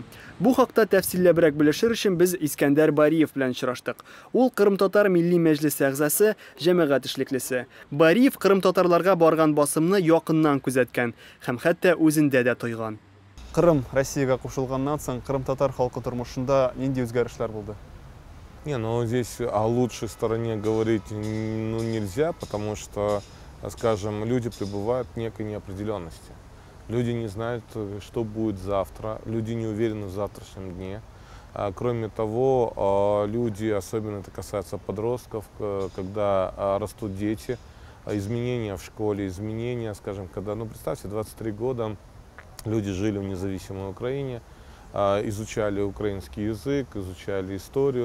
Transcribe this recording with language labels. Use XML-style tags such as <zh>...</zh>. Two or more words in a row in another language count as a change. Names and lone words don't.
<tt>Бу хакта тәфсилләбрәк белешер өчен без Искәндәр Бариев белән очраштык. Ул Кырым татар милли мәҗлесе әгъзасы, җәмәгать эшлеклесе. Бариев Кырым татарларга барган басымны якыннан күзәткән һәм хәтта үзендә дә тойган. Кырым Россиягә кушылганнан соң Кырым татар халкы тормышында нинди үзгәрешләр булды?</tt> <ru>Не, ну здесь о лучшей стороне говорить нельзя, потому что, скажем, люди пребывают в некой неопределенности. Люди не знают, что будет завтра, люди не уверены в завтрашнем дне. Кроме того, люди, особенно это касается подростков, когда растут дети, изменения в школе, изменения, скажем, когда, ну представьте, 23 года люди жили в независимой Украине, изучали украинский язык, изучали историю.</ru>